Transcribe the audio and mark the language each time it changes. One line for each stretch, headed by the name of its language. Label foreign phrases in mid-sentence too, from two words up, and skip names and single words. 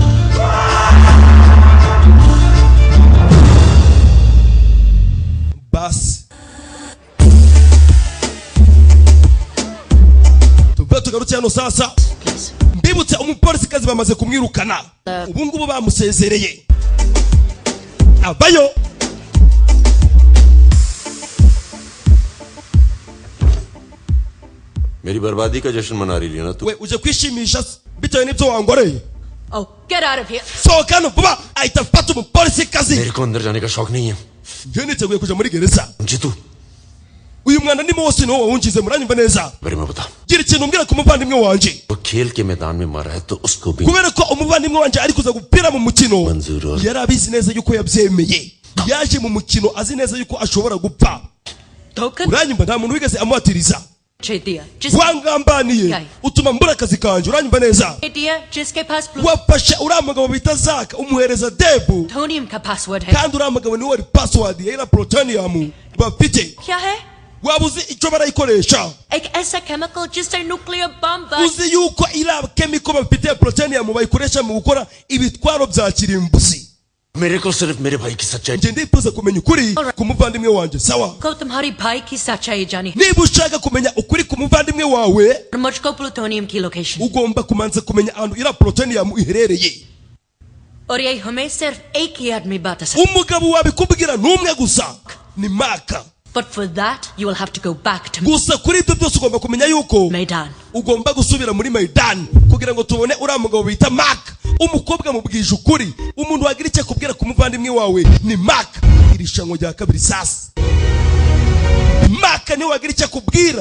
Kinyarwanda: Basi tugarutse hano sasa. Mbibutse umupolisi kazi bamaze kumwirukana. Ubu ngubu bamusezereye. Abayo.
Hindi: मेरी बर्बादी का जश्न मना रही है ना तू
Kinyarwanda: We uje kwishimisha bitewe n'ibyo wangoreye.
English: Oh, get out of here.
Kinyarwanda: Sohoka hano vuba ahita afata umupolisi kazi.
Hindi: मेरे को अंदर जाने का शौक नहीं है
Kinyarwanda: Njye niteguye kuja muri gereza.
Hindi: जीतू
Kinyarwanda: Uyu mwana ndimo wose niwo wawunjize muranyumva neza.
Hindi: मेरे में बता
Kinyarwanda: Gira ikintu umbwira ku muvandimwe wanje.
Hindi: वो खेल के मैदान में मारा है तो उसको भी
Kinyarwanda: Kubera ko umuvandimwe wanje ari kuza gupira mu mukino. Manzuro. Yari abizi neza yuko yabyemeye. Yaje mu mukino azi neza yuko ashobora gupfa. Token? Uranyumva nta muntu wigeze amuhatiriza. Chetia. Just Wangambaniye Yai. utuma mbura akazi kanje. Uranyumva neza? Chetia,
Hindi: जिसके पास
Kinyarwanda: Wafashe uriya mugabo bita Zaka umuhereza Debu.
Hindi: plutonium का password है.
Kinyarwanda: Kandi uriya mugabo niwe wari password ya iriya Plutonium bafite.
Hindi: क्या है?
Kinyarwanda: Waba uzi icyo barayikoresha?
Hindi: एक ऐसा chemical जिससे
English: nuclear bomb
Kinyarwanda: Uzi yuko iriya chemical bafite ya Plutonium bayikoresha mu gukora ibitwaro bya kirimbuzi.
Hindi: मेरे को सिर्फ मेरे भाई की सच्चाई
Kinyarwanda: Nje ndifuza kumenya ukuri ku muvandimwe wanje. Sawa?
Hindi: को तुम्हारी भाई की सच्चाई जानी
Kinyarwanda: Niba ushaka kumenya ukuri ku muvandimwe wawe
Hindi: और मुझको प्लूटोनियम की लोकेशन
Kinyarwanda: ugomba kumanza kumenya ahantu iriya Plutonium iherereye.
Hindi: और ये हमें सिर्फ एक ही आदमी बता सकता
Kinyarwanda: Umugabo wabikubwira n'umwe gusa ni Maka.
English: But for that you will have to go back to
Kinyarwanda: Gusa kuri ibyo byose ugomba kumenya yuko Maidan. ugomba gusubira muri Maidani kugira ngo tubone uriya mugabo bita Maka. Umukobwa mubwije ukuri. Umuntu wagira icyo akubwira ku muvandimwe wawe ni Maka. Iri shango rya kabiri sasa Maka niwe wagira icyo akubwira.